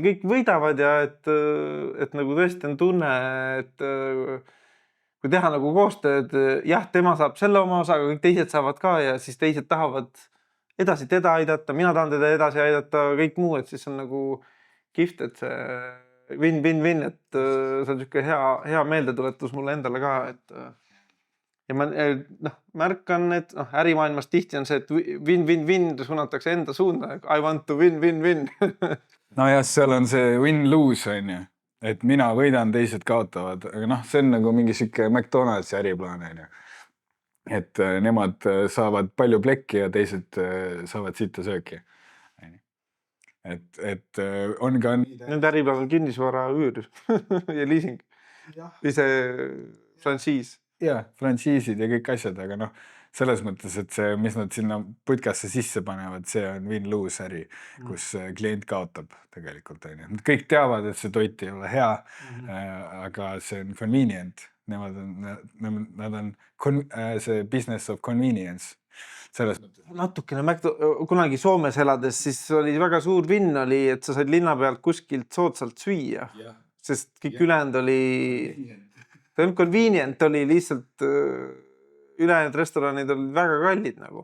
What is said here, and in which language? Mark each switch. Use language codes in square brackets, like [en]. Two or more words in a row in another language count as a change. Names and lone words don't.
[et] kõik võidavad ja et nagu tõesti on tunne, et kui teha nagu koostööd, jah, tema saab selle oma osa, aga kõik teised saavad ka ja siis teised tahavad edasi teda aidata, mina tahan teda edasi aidata, kõik muu, et siis on nagu kihvt, et see win-win-win, et see on niisugune hea meeldetuletus mulle endale ka, et ja ma märkan, et ärimaailmas tihti on see, et win-win-win suunatakse enda suunda. [en] I want to win-win-win. [et] No jah, seal on see win-lose, on ju. Et mina võidan, teised kaotavad. Aga see on nagu mingi siuke McDonaldsi äriplaan, on ju. Et nemad saavad palju plekki ja teised saavad sitta sööki. Et on ka... Nende äriplaan on kinnisvara üür ja leasing. Või see frantsiis. Jah, frantsiisid ja kõik asjad, aga selles mõttes, et see, mis nad sinna putkasse sisse panevad, see on win-lose äri, kus klient kaotab tegelikult. Nad kõik teavad, et see toit ei ole hea, aga see on convenient. Nad on see [en] business of convenience. [et] Selles mõttes. Natukene kunagi Soomes elades, siis oli väga suur vinn oli, et sa said linna pealt kuskilt soodsalt süüa, sest kõik ülejäänud oli... See on convenient, oli lihtsalt ülejäänud restoranid olid väga kallid nagu.